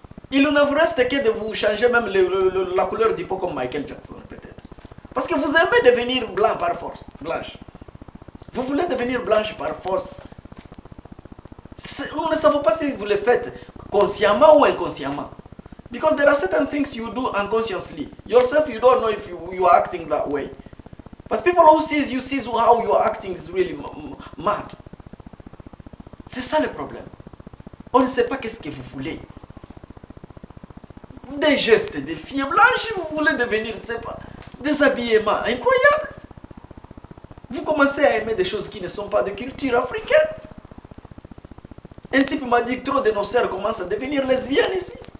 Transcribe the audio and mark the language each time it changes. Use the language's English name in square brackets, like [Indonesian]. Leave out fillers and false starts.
[French] Il ne vous reste que de vous changer même la couleur du peau comme Michael Jackson, peut-être. Parce que vous aimez devenir blanc par force. Blanche. Vous voulez devenir blanche par force. Nous ne savons pas si vous le faites consciemment ou inconsciemment. [English] Because there are certain things you do unconsciously. Yourself, you don't know if you are acting that way. But people who sees how you are acting is really mad. [French] C'est ça le problème. On ne sait pas qu'est-ce que vous voulez. Des gestes, des filles blanches, vous voulez devenir, je ne sais pas, des habillements incroyables. Vous commencez à aimer des choses qui ne sont pas de culture africaine. Un type m'a dit que trop de nos sœurs commencent à devenir lesbiennes ici.